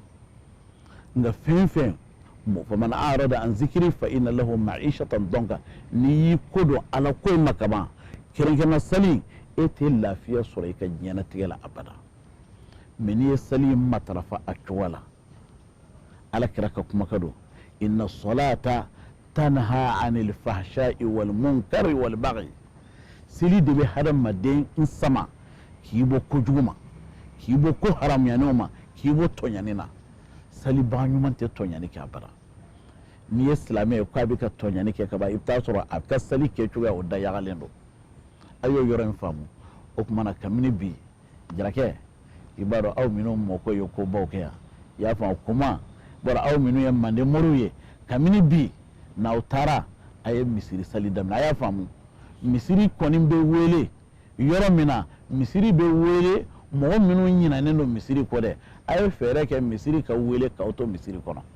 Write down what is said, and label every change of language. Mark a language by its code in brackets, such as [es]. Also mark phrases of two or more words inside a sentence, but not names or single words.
[bm] nka fɛn fɛn faman [ar] أعرض عن ذكري فإن له معيشة ضنكا [bm] n'i y'i ko don ala ko in ma kaban kɛrɛnkɛrɛnna sali e tɛ lafiya sɔrɔ i ka diɲɛnatigɛ la abada mɛ n'i ye sali matarafa a cogo la ala kira ka kuma ka don [ar] إن الصلاة تنهى عن الفحشاء والمنكر والبغي [bm] seli de bɛ hadamaden sama k'i bɔ kojugu ma k'i bɔ ko haramuyaniw ma k'i bɔ tɔɲani na salibaga ɲuman tɛ tɔɲani kɛ abada n'i ye silamɛ ye k'a bɛ ka tɔɲani kɛ kaban i bɛ taa sɔrɔ a ka sali kɛ cogoya o dayagalen don a y'o yɔrɔ in faamu o tuma na kabini bi jarakɛ i b'a dɔn aw minnu mɔkɔ ye kobaw kɛ yan i y'a faamu kuma bɔra aw minnu ye manden moriw ye kabini bi n'aw taara a ye misiri sali daminɛ a y'a faamu misiri kɔni bɛ wele yɔrɔ min na misiri bɛ wele mɔgɔ minnu ɲinɛnen don misiri kɔ dɛ a ye fɛɛrɛ kɛ misiri ka wele k'aw to misiri kɔnɔ